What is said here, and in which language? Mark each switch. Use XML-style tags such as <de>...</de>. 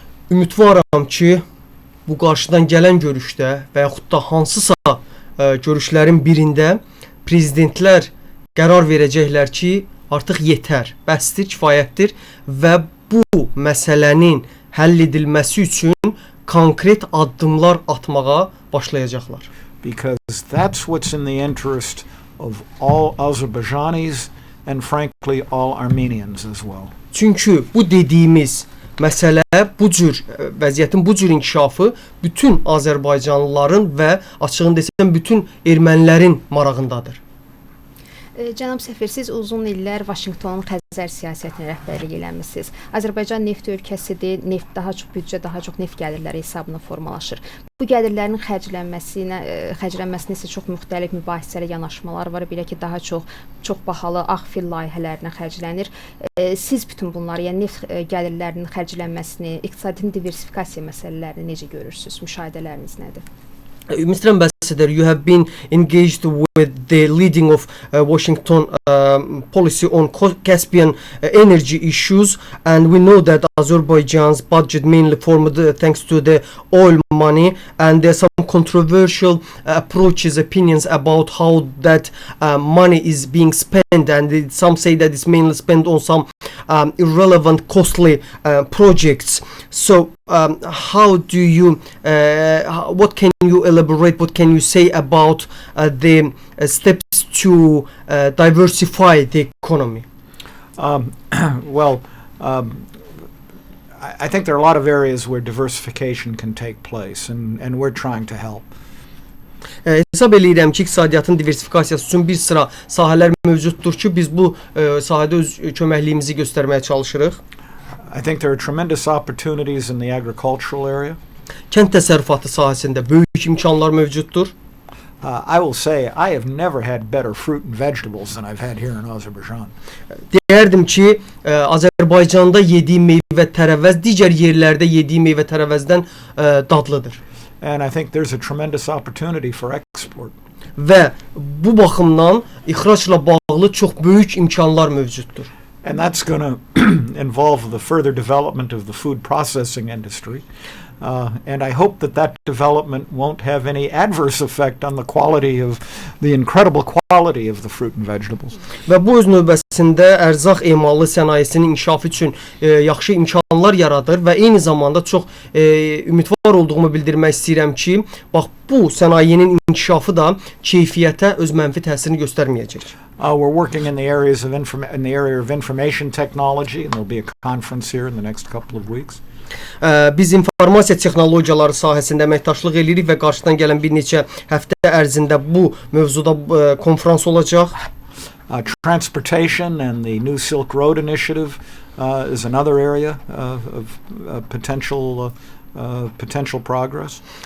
<az>Ümidvaram ki, bu qarşıdan gələn görüşdə və yaxud da hansısa görüşlərin birində prezidentlər qərar verəcəklər ki, artıq yetər, bəsdir, kifayətdir və bu məsələnin həll edilməsi üçün konkret addımlar atmağa başlayacaqlar.</az> <en>Because that's what's in the interest of all Azerbaijanis and frankly all Armenians as well.</en> <az>Çünki bu dediyimiz məsələ, bu cür vəziyyətin bu cür inkişafı bütün Azərbaycanlıların və açığını desəm bütün ermənilərin marağındadır. Cənab səfir, siz uzun illər Vaşinqtonun Xəzər siyasətinə rəhbərlik eləmisiniz. Azərbaycan neft ölkəsidir, daha çox neft gəlirləri hesabına formalaşır. Bu gəlirlərin xərclənməsinə isə çox müxtəlif mübahisəli yanaşmalar var. Belə ki, daha çox bahalı ağ fil layihələrinə xərclənir. Siz bütün bunları, yəni neft gəlirlərinin xərclənməsini, iqtisadi diversifikasiya məsələlərini necə görürsünüz? Müşahidələriniz nədir?</az> <en>Mr. Ambassador, you have been engaged with the leading of Washington policy on Caspian energy issues, and we know that Azerbaijan's budget mainly formed thanks to the oil money, and there are some controversial opinions about how that money is being spent, and some say that it's mainly spent on some irrelevant, costly projects. So how do you, what can you elaborate, what can you say about the steps to diversify the economy? I think there are a lot of areas where diversification can take place, and we're trying to help.</en> <az>Hesab eləyirəm ki, iqtisadiyyatın diversifikasiyası üçün bir sıra sahələr mövcuddur ki, biz bu sahədə öz köməkliyimizi göstərməyə çalışırıq.</az> <en>I think there are tremendous opportunities in the agricultural area.</en> <az>Kənd təsərrüfatı sahəsində böyük imkanlar mövcuddur.</az> <en>I will say I have never had better fruit and vegetables than I've had here in Azerbaijan.</en> <az>Deyərdim ki, Azərbaycanda yediyim meyvə tərəvəz digər yerlərdə yediyim meyvə tərəvəzdən dadlıdır.</az> <en>And I think there's a tremendous opportunity for export.</en> <az>Və bu baxımdan ixracla bağlı çox böyük imkanlar mövcuddur.</az> <en>And that's going to involve the further development of the food processing industry. And I hope that development won't have any adverse effect on the quality of the incredible quality of the fruit and vegetables.</en> <az>Və bu öz növbəsində ərzaq emalı sənayesinin inkişafı üçün yaxşı imkanlar yaradır və eyni zamanda çox ümidvar olduğumu bildirmək istəyirəm ki, bax bu sənayenin inkişafı da keyfiyyətə öz mənfi təsirini göstərməyəcək.</az> <en>We're working in the area of information technology, and there'll be a conference here in the next couple of weeks.</en> <az>Biz informasiya texnologiyaları sahəsində əməkdaşlıq edirik və qarşıdan gələn bir neçə həftə ərzində bu mövzuda konfrans olacaq.</az> <en>Transportation and the New Silk Road Initiative is another area of potential progress.</en>